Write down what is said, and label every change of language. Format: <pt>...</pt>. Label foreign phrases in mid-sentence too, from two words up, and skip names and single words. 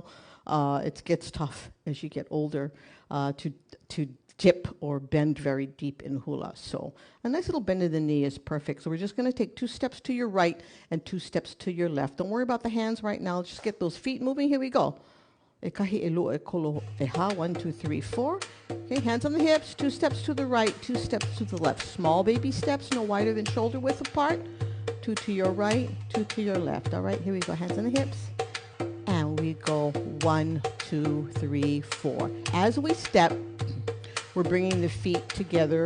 <en>It gets tough as you get older to dip or bend very deep in hula. So a nice little bend of the knee is perfect. So we're just going to take 2 steps to your right and 2 steps to your left. Don't worry about the hands right now. Just get those feet moving. Here we go.</en> <haw>E kahi e lua e kolo e ha. 1, 2, 3, 4.</haw> <en>Okay, hands on the hips. 2 steps to the right, 2 steps to the left. Small baby steps, no wider than shoulder width apart. 2 to your right, 2 to your left. All right, here we go. Hands on the hips. And we go 1, 2, 3, 4. As we step, we're bringing the feet together.</en>